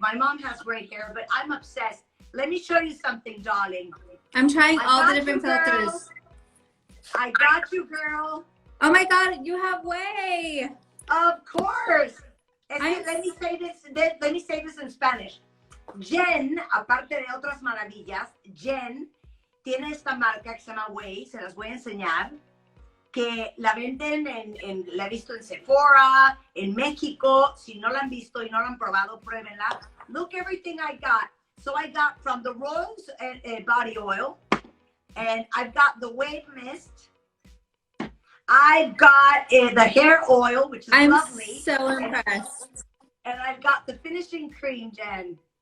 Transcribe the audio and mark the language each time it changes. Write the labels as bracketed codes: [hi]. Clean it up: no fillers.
[en] My mom has great hair, but I'm obsessed. Let me show you something, darling. I'm trying all the different filters. I got you, girl. Oh my God, you have Whey. Of course. Let me say this in Spanish. [es] Jen, aparte de otras maravillas, Jen tiene esta marca que se llama Whey, se las voy a enseñar, que la venden la he visto en Sephora, en México. Si no la han visto y no la han probado, pruébenla. [en] Look everything I got. So I got from the Rose body oil, and I've got the Whey mist. I've got the hair oil, which is lovely. I'm so impressed. And I've got the finishing cream, Jen.